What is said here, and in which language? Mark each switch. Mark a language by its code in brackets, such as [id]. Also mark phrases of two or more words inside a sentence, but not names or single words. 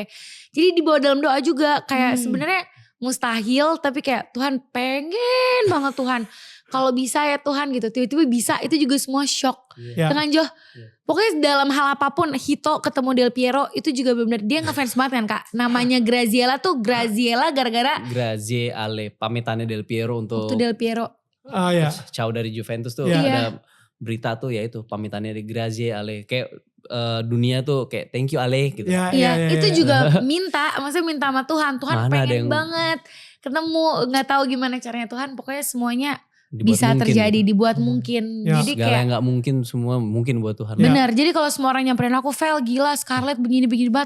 [id] Jadi dibawa dalam doa juga, kayak sebenarnya mustahil tapi kayak Tuhan pengen banget Tuhan. kalau bisa ya Tuhan gitu. Tiba-tiba bisa, itu juga semua shock. Yeah. Dengan Jo, pokoknya dalam hal apapun, Hito ketemu Del Piero itu juga benar dia ngefans banget kan Kak. Namanya Graziella tuh Graziella gara-gara [it] Grazie Ale, [id] pamitannya Del Piero untuk Del Piero. Ciao dari Juventus tuh ada berita tuh ya itu pamitannya di [it] Grazie Ale. [id] Kayak dunia tuh kayak [en] thank you [id] Ale gitu. Iya, itu juga maksudnya minta sama Tuhan. Tuhan Mana pengen banget ketemu, gak tahu gimana caranya Tuhan. Pokoknya semuanya dibuat bisa mungkin, terjadi, gitu. dibuat mungkin. Jadi segala kayak yang gak mungkin semua mungkin buat Tuhan. Benar, jadi kalau semua orang nyamperin aku, Vel gila Scarlett begini-begini banget.